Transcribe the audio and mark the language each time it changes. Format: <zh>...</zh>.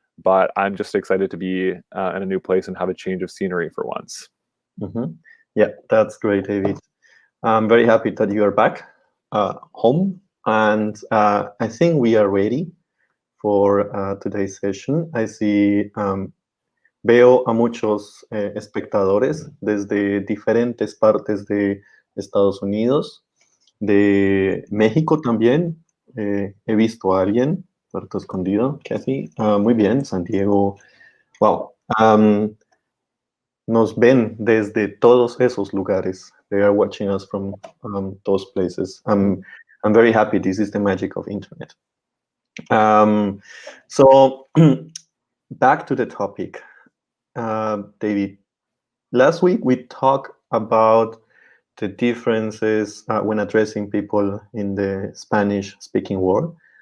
<en>But I'm just excited to be in a new place and have a change of scenery for once. Mm-hmm. Yeah, that's great, David. I'm very happy that you are back home. And I think we are ready for today's session. I see,</en> <es>veo a muchos espectadores desde diferentes partes de Estados Unidos, de México también. He visto a alguien. Puerto Escondido, Kathy. Muy bien, San Diego. Wow. Nos ven desde todos esos lugares.</es> <en>They are watching us from those places. I'm very happy. This is the magic of internet. So back to the topic, David. Last week we talked about the differences when addressing people in the Spanish-speaking world.</en>